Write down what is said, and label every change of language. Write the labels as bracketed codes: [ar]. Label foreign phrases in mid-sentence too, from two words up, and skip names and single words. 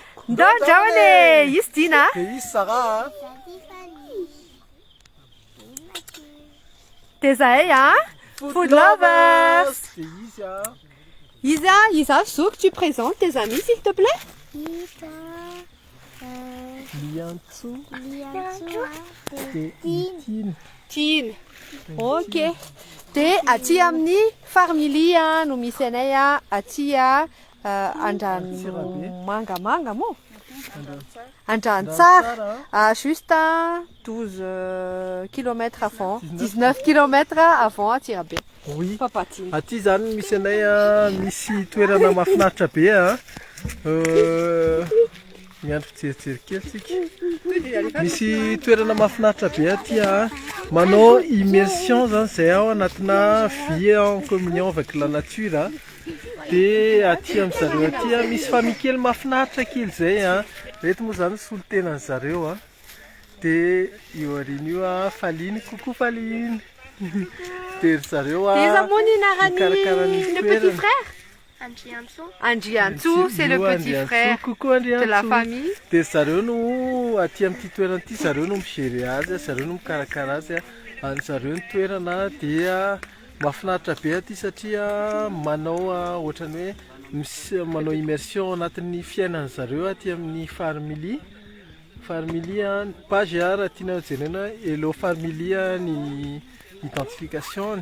[mg] Ndao izy Dina. Izy Sarah. Dia zahay Food Lovers. Isa, [fr] Sou, que tu présentes tes amis s'il te plaît. Liantsou. Tine. Ok. [mg] Dia aty amin'ny family no misy anay aty Andrano mangamanga moa. Andrantsara, [fr] juste 12 km avant, 19 km avant Tirabé. Oui. Papatiny. [mg] Aty zany misy anay misy toerana mahafinaritra be miandry fijerijery kely tsika. Misy toerana mahafinaritra be aty manao immersion zany zay ao anatina [fr] vie en communion avec la nature. [mg] Dia aty amin'zareo aty misy famille kely mahafinaritra kely zay reto moa zany solon-tenan'ny zareo dia io arina io Faline, coucou Faline. Dia zareo Iza moa ny mikarakara [fr] le petit frère. Andriantsou, c'est le petit frère de la famille. [mg] Dia zareo no aty amin'ity toerana ity zareo no migery azy, zareo no mikarakara azy zareo ny toerana dia mahafinaritra be aty satria manao ohatrany hoe manao immersion anatin'ny fiainan'ny zareo aty amin'ny [en] family page [mg] raha tiana jerena Hello Family ny identification.